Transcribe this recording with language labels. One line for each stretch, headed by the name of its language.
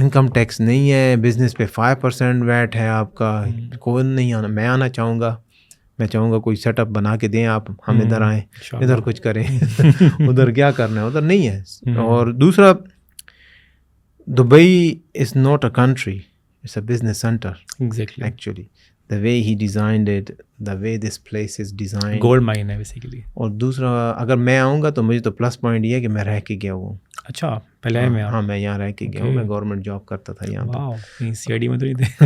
Urdu: Income tax نہیں ہے. Business پہ 5% ویٹ ہے آپ کا. کوئی نہیں آنا, میں آنا چاہوں گا میں چاہوں گا کوئی سیٹ اپ بنا کے دیں آپ, ہم ادھر آئیں, ادھر کچھ کریں. ادھر کیا کرنا ہے, ادھر نہیں ہے. اور دوسرا, Dubai is not a country, it's a business centre.
English: exactly, actually the way he designed it, the way this place is designed,
Urdu: gold mine ہے بیسیکلی. اور دوسرا اگر میں آؤں گا تو مجھے تو پلس پوائنٹ یہ ہے کہ میں رہ کے گیا ہوں. اچھا, پہلے میں ہاں میں یہاں رہ کے گیا ہوں, میں گورنمنٹ جاب کرتا تھا یہاں پہ. واو, سی آئی ڈی میں تو نہیں تھے.